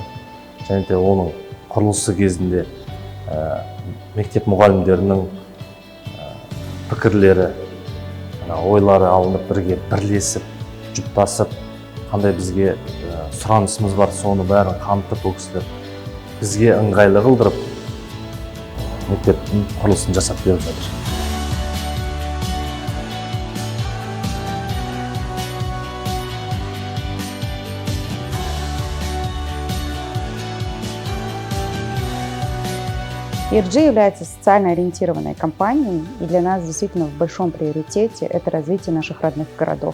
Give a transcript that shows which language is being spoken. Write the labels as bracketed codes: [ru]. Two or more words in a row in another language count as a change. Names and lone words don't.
[kk] Және де оның құрылысы кезінде мектеп мұғалімдерінің пікірлері, ойлары алынып, бірге бірлесіп, жұптасып, қандай бізге сұранысымыз бар, соны бәрін қамтып, ол кісілер бізге ыңғайлы қылдырып, мектептің құрылысын жасап беріп жатыр. [ru] ERG является социально ориентированной компанией, и для нас действительно в большом приоритете это развитие наших родных городов.